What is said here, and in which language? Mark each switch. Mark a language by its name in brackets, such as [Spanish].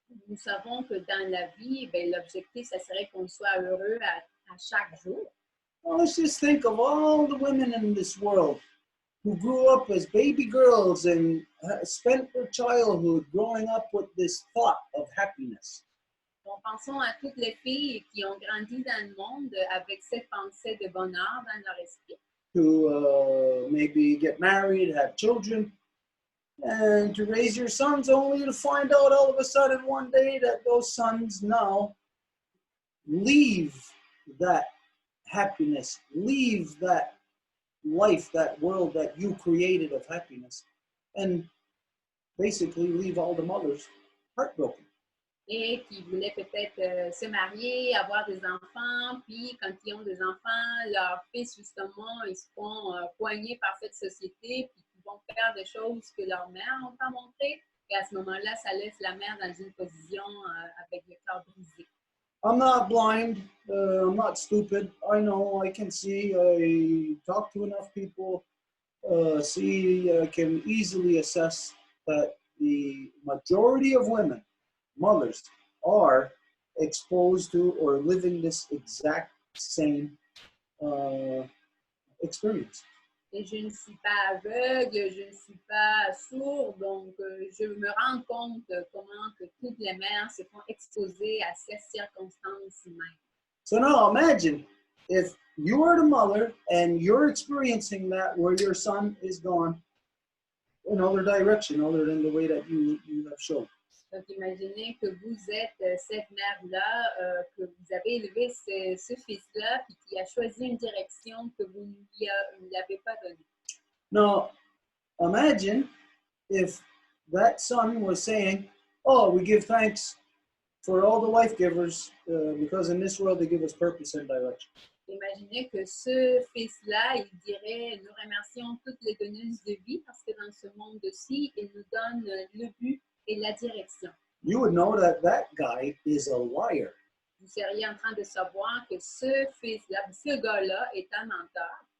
[French] Nous savons que dans la vie, ben, l'objectif, ça serait qu'on soit heureux à chaque jour. [English] Well, let's just think of all the women in this world who grew up as baby girls and spent their childhood growing up with this thought of happiness. [French] Donc, pensons à toutes les filles qui ont grandi dans le monde avec cette pensée de bonheur dans leur esprit. [English] To maybe get married, have children, and to raise your sons only to find out all of a sudden one day that those sons now leave that happiness, leave that life, that world that you created of happiness, and basically leave all the mothers heartbroken. [French] et qui voulaient peut-être se marier, avoir des enfants, puis quand ils ont des enfants, leurs fils, justement, ils se font poigner par cette société, puis ils vont faire des choses que leur mère n'ont pas montrées. Et à ce moment-là, ça laisse la mère dans une position avec le cœur brisé. [English] I'm not blind. I'm not stupid. I know. I can see. I talk to enough people. See, I can easily assess that the majority of women, mothers, are exposed to or living this exact same experience. [French] Et je ne suis pas aveugle, je ne suis pas sourde, donc je me rends compte comment que toutes les mères se font exposer à ces circonstances même. [English] So now imagine if you are the mother and you're experiencing that where your son is gone in other direction other than the way that you have shown. [French] Donc, imaginez que vous êtes cette mère-là, que vous avez élevé ce fils-là, puis qui a choisi une direction que vous ne lui avez pas donnée. [English] Now, imagine if that son was saying, oh, we give thanks for all the life givers because in this world they give us purpose and direction. [French] Imaginez que ce fils-là, il dirait, nous remercions toutes les donneuses de vie parce que dans ce monde-ci, ils nous donnent le but et la direction. [English] You would know that that guy is a liar. [French] Vous seriez en train de savoir que ce fils-là, ce gars-là est un menteur.